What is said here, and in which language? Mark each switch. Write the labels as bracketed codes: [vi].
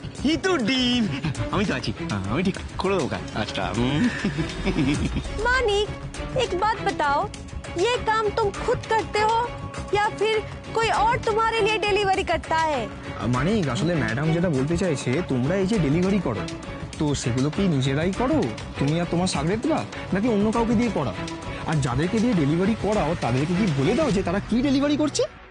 [bn] ই তো ডিম, আমি তো আছি, আমি ঠিক করে দেবো কাজটা। [hi] मानिक, एक बात बताओ, ये काम तुम खुद करते हो या फिर कोई और तुम्हारे लिए डिलीवरी करता है? [bn] মানে আসলে ম্যাডাম যেটা বলতে চাইছে, তোমরা এই যে ডেলিভারি করো, তো সেগুলো কি নিজেরাই করো তুমি আর তোমার সাগরেদরা, নাকি অন্য কাউকে দিয়ে করাও? আর যাদেরকে দিয়ে ডেলিভারি করাও তাদেরকে কি বলে দাও যে তারা কি ডেলিভারি করছে?